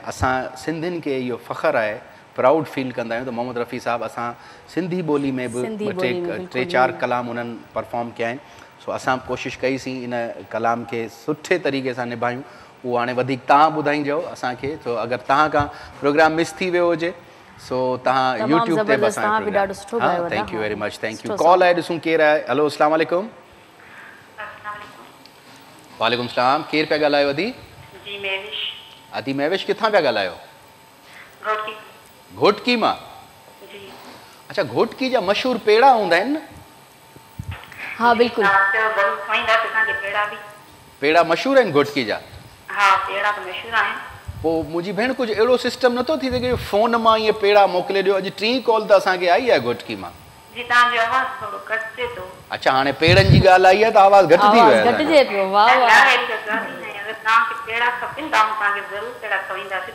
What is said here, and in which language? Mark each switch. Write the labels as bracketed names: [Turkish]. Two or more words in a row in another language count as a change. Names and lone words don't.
[Sindhi] असां सिंधियुनि खे इहो फ़ख़्रु आहे, [English] proud feel [Sindhi] कंदा आहियूं त मोहम्मद रफ़ी साहब असां सिंधी ॿोली में बि टे चार कलाम उन्हनि परफॉर्म कया आहिनि। सो असां कोशिशि कईसीं इन कलाम खे सुठे तरीक़े सां निभायूं। उहो हाणे वधीक तव्हां ॿुधाइजो असांखे। सो अगरि तव्हां खां प्रोग्राम मिस थी वियो हुजे सो तव्हां यूट्यूब ते बि असांजो। [English] thank you very much, thank you. [Sindhi] कॉल आहे, ॾिसूं केरु आहे। हलो, [Arabic] السلام عليكم. وعليكम السلام। [Sindhi] केरु पिया ॻाल्हायो? अदी जी महविश। अदी महविश, किथां पिया ॻाल्हायो? घोटकी मां? जी। अच्छा, घोटकी जा मशहूर पेड़ा हूंदा आहिनि न? हाँ बिल्कुलु, पेड़ा मशहूर आहिनि घोटकी जा? हाँ, पेड़ा तो मशहूर आहिनि। पोइ मुंहिंजी भेण, कुझु अहिड़ो सिस्टम नथो थी सघे फ़ोन मां ईअं पेड़ा मोकिले ॾियो? अॼु टीं कॉल त असांखे आई आहे घोटकी मां। जी, तव्हांजो आवाज़ थोरो घटिजे थो। अच्छा, हाणे पेड़नि जी ॻाल्हि आई आहे त आवाज़ घटि थी वियो आहे? घटिजे पियो। वाह वाह। अगरि तव्हांखे पेड़ा खपनि था, तव्हांखे ज़रूरु पेड़ा खवाईंदासीं।